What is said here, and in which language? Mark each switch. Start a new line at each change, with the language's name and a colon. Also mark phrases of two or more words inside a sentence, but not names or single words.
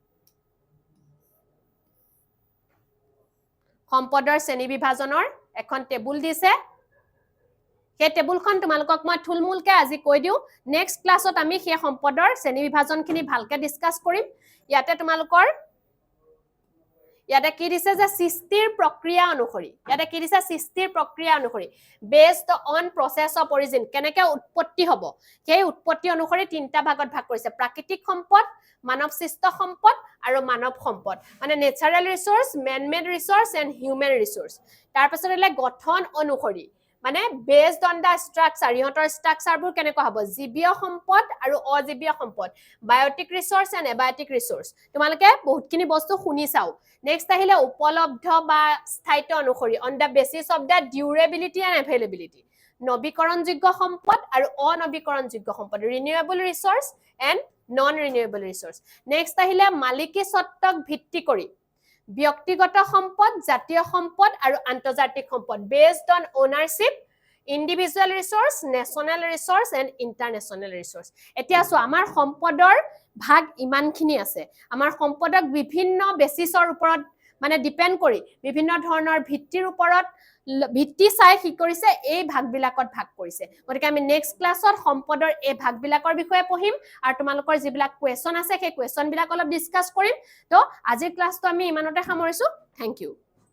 Assamese: সম্পদৰ শ্ৰেণী বিভাজনৰ এখন টেবুল দিছে সেই টেবুলখন তোমালোকক মই থুলমুলকে আজি কৈ দিও
English: next class
Assamese: আমি সেই সম্পদৰ শ্ৰেণী বিভাজনখিনি ভালকে ডিসকাস কৰিম ইয়াতে তোমালোকৰ ইয়াতে কি দিছে যে সৃষ্টিৰ প্ৰক্ৰিয়া অনুসৰি
English: based on process of origin
Assamese: কেনেকৈ উৎপত্তি হ'ব সেই উৎপত্তি অনুসৰি তিনটা ভাগত ভাগ কৰিছে প্ৰাকৃতিক সম্পদ মানৱ সৃষ্ট সম্পদ আৰু মানৱ সম্পদ মানে
English: natural resource man made resource and human resource
Assamese: তাৰ পাছত হলে গঠন অনুসৰি মানে
English: based on the structure
Assamese: ইহতৰ স্ট্ৰাকচাৰবোৰ কেনেকুৱা হ'ব জীৱীয় সম্পদ আৰু অজীৱীয় সম্পদ
English: biotic resource and abiotic resource
Assamese: তোমালোকে বহুতখিনি বস্তু শুনি চাও নেক্সট আহিলে উপলব্ধ বা স্থায়িত্ব অনুসৰি
English: on the basis of the durability and availability
Assamese: নৱীকৰণযোগ্য সম্পদ আৰু অনৱীকৰণযোগ্য সম্পদ
English: renewable resource and non renewable resource
Assamese: নেক্সট আহিলে মালিকী স্বত্বক ভিত্তি কৰি ব্যক্তিগত সম্পদ জাতীয় সম্পদ আৰু আন্তৰ্জাতিক সম্পদ
English: based on ownership individual resource national resource and international resource
Assamese: এতিয়া সো আমাৰ সম্পদৰ ভাগ ইমানখিনি আছে আমাৰ সম্পদক বিভিন্ন বেসিসৰ ওপৰত মানে ডিপেন্ড কৰি বিভিন্ন ধৰণৰ ভিত্তিৰ ওপৰত ভিত্তি চাই কি কৰিছে এই ভাগবিলাকত ভাগ কৰিছে গতিকে আমি
English: next class
Assamese: সম্পদৰ এই ভাগবিলাকৰ বিষয়ে পঢ়িম আৰু তোমালোকৰ যিবিলাক কোৱেশ্চন আছে সেই কোৱেশ্চন বিলাক অলপ ডিসকাস কৰিম তো আজিৰ ক্লাছটো আমি ইমানতে সামৰিছো
English: thank you